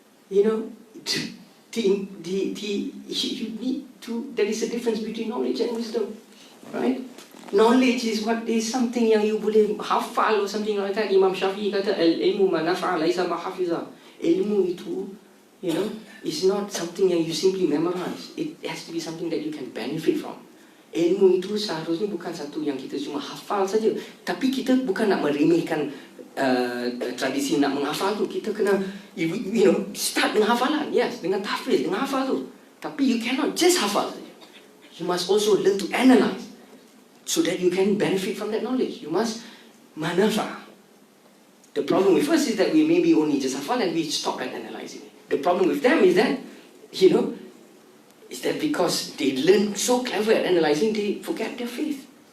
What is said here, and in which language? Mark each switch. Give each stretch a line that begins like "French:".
English: You know, you need to, there is a difference between knowledge and wisdom. Right? Knowledge is what is something yang you
Malay: boleh hafal
English: or something like that.
Malay: Imam Shafi'i kata,
Arabic: al-ilmu ma nafa'a laisa ma hafiza.
Malay: Ilmu itu,
English: you know, is not something yang you simply memorize. It has to be something that you can benefit from.
Malay: Ilmu itu seharusnya bukan satu yang kita cuma hafal saja. Tapi kita bukan nak meremehkan tradisi nak menghafal tu. Kita kena,
English: you know, start
Malay: dengan hafalan.
English: Yes,
Malay: dengan tahfiz, dengan hafal tu. Tapi
English: you cannot just
Malay: hafal saja.
English: You must also learn to analyze, so that you can benefit from that knowledge. You must manafa. The problem with us is that we maybe only just hafal and we stop at analyzing it. The problem with them is that, you know, is that because they learn so clever at analyzing, they forget their faith.